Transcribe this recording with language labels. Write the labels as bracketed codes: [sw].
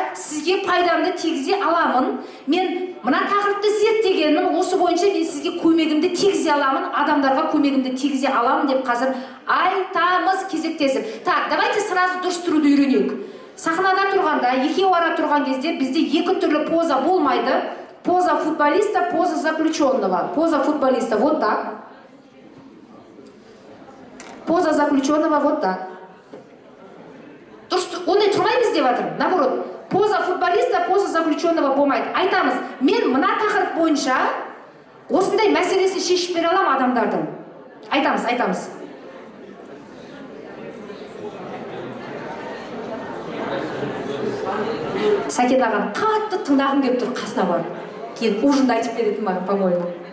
[kk] сізге пайдамды тигізе аламын. Мен мына тақырыпты зерттегенмін, осы бойынша мен сізге көмегімді тигізе аламын, адамдарға көмегімді тигізе аламын деп қазір айтамыз кезектесіп. [ru] Так, давайте сразу [kk] дұрыс тұруды үйренейік. Сахнада тұрғанда, екеуі ара тұрған кезде бізде екі түрлі поза болмайды. [ru] Поза футболиста, поза заключенного. Поза футболиста вот так. Поза заключенного вот так. [kk] Дұрыс, ондай тұрмаймыз деп жатырмын. [ru] Наоборот, поза футболиста, поза заключенного [kk] болмайды. Айтамыз, мен мына тақырып бойынша осындай мәселесін шешіп бере аламын адамдардың. Айтамыз. Сәкен ағаны қатты тыңдағым келіп тұр, қасына бар. Кейін ужинда айтып беретін маған, по-моему.